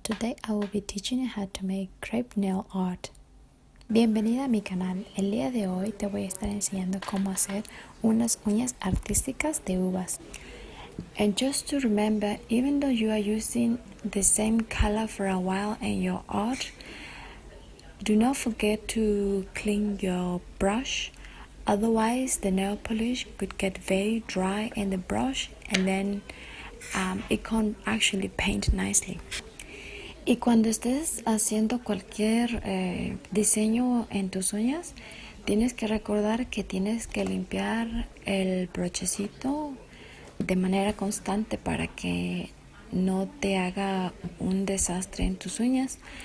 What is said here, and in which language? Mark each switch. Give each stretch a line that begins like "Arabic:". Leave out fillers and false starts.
English: Today I will be teaching you how to make crepe nail art.
Spanish: Bienvenida a mi canal. El día de hoy te voy a estar enseñando cómo hacer unas uñas artísticas de uvas.
English: And just to remember, even though you are using the same color for a while in your art, do not forget to clean your brush. Otherwise, the nail polish could get very dry in the brush and then it can't actually paint nicely.
Spanish: Y cuando estés haciendo cualquier diseño en tus uñas, tienes que recordar que tienes que limpiar el brochecito de manera constante para que no te haga un desastre en tus uñas.